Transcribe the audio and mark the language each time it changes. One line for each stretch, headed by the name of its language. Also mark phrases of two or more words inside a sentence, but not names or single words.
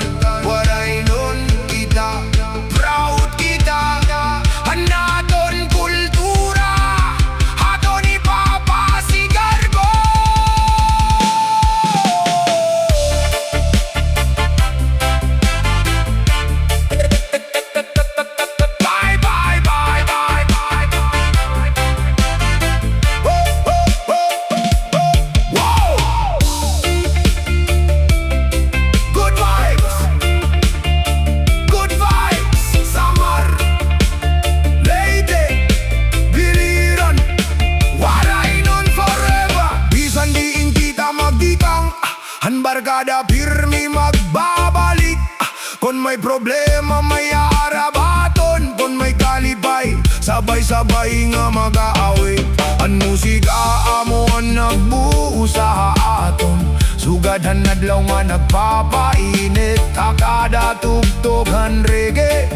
Waray: Waray nun kita, proud kita, ang naton kultura, aton ipapasi garbo.
English: Bye, bye, bye, bye, bye, bye. Wow! Good vibes! Good vibes! Samar! Lady! Biliran!
Waray: Waray nun forever! Bisan diin kita magditang, ang barkada pirmi magbabalik, kung may problema may aarabaton, kung may kalipay sabay-sabay nga mag-aawit, ang musika amuan nagbuo sa aton, sugad hanadlaw nga nagpapainit, hakada tugtog ang reggae